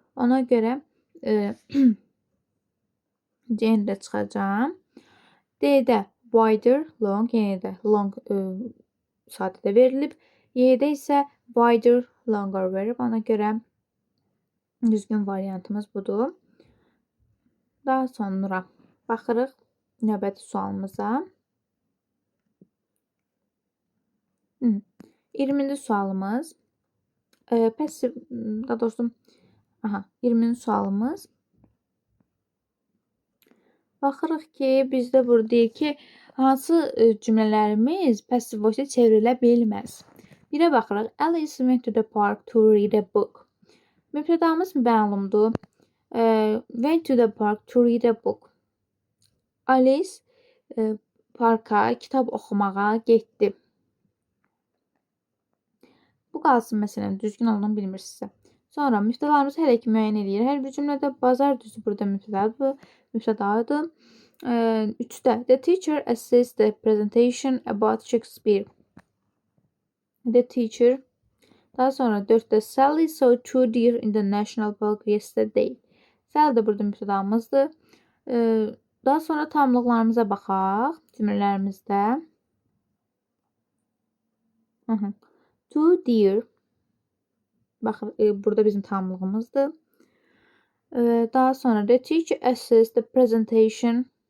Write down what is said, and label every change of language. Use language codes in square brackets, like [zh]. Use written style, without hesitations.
[az] Ona görə C-ni də çıxacağam. D-də wider, long, yenə də long sadədə verilib. Y-də isə wider, longer verib. Ona görə düzgün variantımız budur. Daha sonra baxırıq növbəti sualımıza. 20-ci sualımız. Passive, daha doğrusu 20-ci sualımız. Baxırıq ki, bizdə burada deyir ki, hansı cümlələrimiz passive voice-ə çevrilə bilməz. Birə baxırıq. [en] Alice went to the park to read a book. [az] Mübtədamız məlumdur. [en] Went to the park to read a book. [az] Alice parka kitab oxumağa getdi. Bu qalsın məsələn, düzgün olduğunu bilmirsinizsə. Sonra mübtədalarımızı hələ ki müəyyən edir. Hər bir cümlədə bazar düzü burada mübtədadır. [en] 3-də the teacher assessed the presentation about Shakespeare. The teacher. [az] Daha sonra 4-də [en] Sally saw 2 deer in the national park yesterday. [az] Sally də burada mübtədamızdır. Daha sonra tamlıqlarımıza baxaq cümlələrimizdə. [en] 2 deer. [az] Baxın, burada bizim tamlığımızdır. Daha sonra [en] the teacher assessed the presentation.